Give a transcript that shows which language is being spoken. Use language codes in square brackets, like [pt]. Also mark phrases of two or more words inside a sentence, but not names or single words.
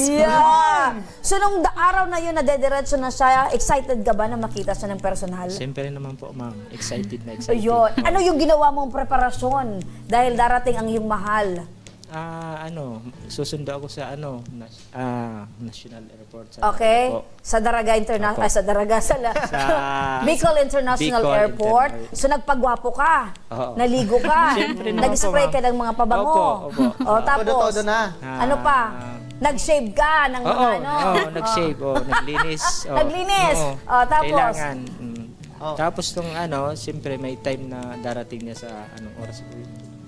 [tl] Yeah! So nung araw na yun na dediretso na siya, excited ka ba na makita siya ng personal? Siyempre naman po, ma'am. Excited na excited. Ayun. Ano yung ginawa mong preparasyon dahil darating ang iyong mahal? Susundo ako sa National Airport. Sa Okay? po. Sa Daraga International, sa Daraga, sa Bicol International Bicol Airport. International. So nagpagwapo ka, Oo. naligo ka, Siyempre naman nag-spray po, ka ng mga pabango. Opo. O, tapos, Todo-todo na. ano pa? Nag-shave ka ng mga ano? Nag-shave, naglinis. Naglinis. Tapos? Kailangan. Oh. Tapos nung siyempre may time na darating niya sa anong oras po yun?